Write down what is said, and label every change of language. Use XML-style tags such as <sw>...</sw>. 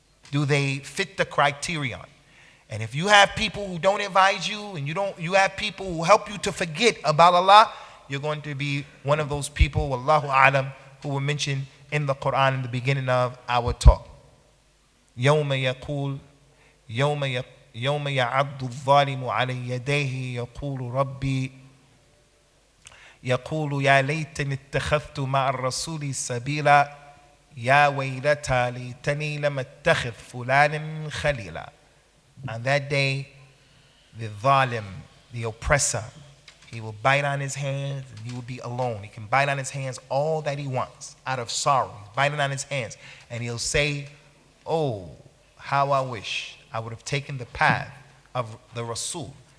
<en>Do they fit the criterion? And if you have people who don't advise you, and you have people who help you to forget about Allah, you're going to be one of those people, wallahu alam, who were mentioned in the Quran in the beginning of our talk.</en> <ar>يوم يقول يوم يعض الظالم على يديه يقول ربي يقول يا ليتني اتخذت مع الرسول سبيلا يا ويلتى ليتني لم اتخذ فلانا خليلا.</ar> <en>On that day, the zalim, the oppressor, he will bite on his hands and he will be alone. He can bite on his hands all that he wants out of sorrow. He's biting on his hands and he'll say, oh, how I wish I would have taken the path of the Rasul.</en>